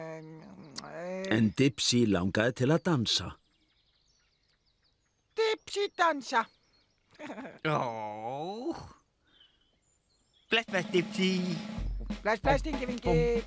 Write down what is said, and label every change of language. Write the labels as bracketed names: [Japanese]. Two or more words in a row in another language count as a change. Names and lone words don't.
[Icelandic] En Dipsy langaði til að dansa. Dipsy dansa. Åh. Bless, bless, Dipsy. Bless, bless, Tinky Winky.